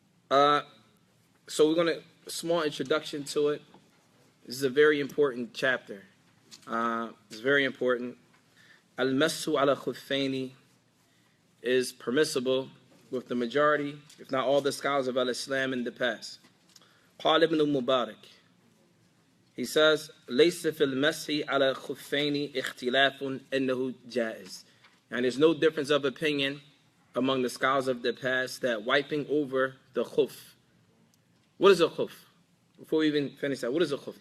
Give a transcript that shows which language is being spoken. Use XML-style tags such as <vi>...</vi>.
<en>So we're going to, a small introduction to it. This is a very important chapter. It's very important. Al-mashu ala khuffayn is permissible with the majority, if not all, the scholars of al-Islam in the past. Qala ibn Mubarak, he says,</en> <ar>لَيْسَ فِي الْمَسْحِ عَلَى الْخُفَّيْنِ اخْتِلَافٌ إِنَّهُ جَائِزٌ.</ar> <en>And there's no difference of opinion among the scholars of the past that wiping over the khuf. What is a khuf? Before we even finish that, what is a khuf?</en>